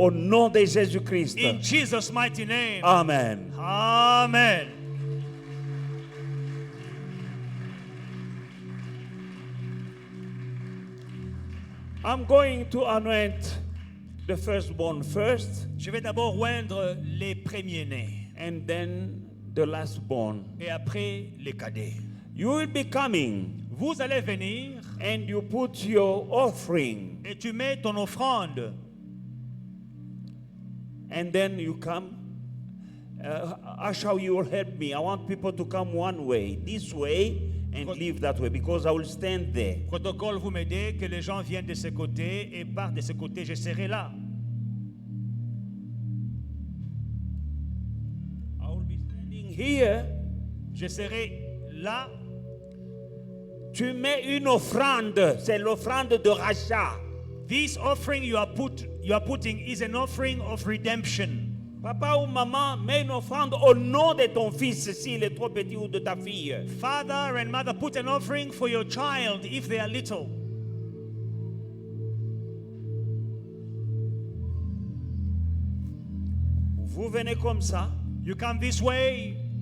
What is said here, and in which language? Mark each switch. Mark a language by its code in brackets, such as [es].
[fr] au nom de Jésus-Christ. [en] In Jesus' mighty name. Amen. Amen. I'm going to anoint the firstborn first, [fr] Je vais d'abord oindre les premiers-nés [en] and then the lastborn. [fr] et après les cadets. [en] You will be coming, [fr] Vous allez venir [en] and you put your offering, [fr] et tu mets ton offrande. [en] and then you come, Ask how you will help me. I want people to come one way, this way, and live that way, because I will stand there. [fr] Protocole, vous m'aidez, que les gens viennent de ce côté et partent de ce côté, je serai là. [en] I will be standing here. [fr] Je serai là. Tu mets une offrande, c'est l'offrande de rachat. [en] This offering you are putting is an offering of redemption. [fr] Papa ou maman, mets une offrande au nom de ton fils s'il est trop petit ou de ta fille. [en] Father and mother, put an offering for your child if they are little. [fr] Vous venez comme ça. [en] You come this way.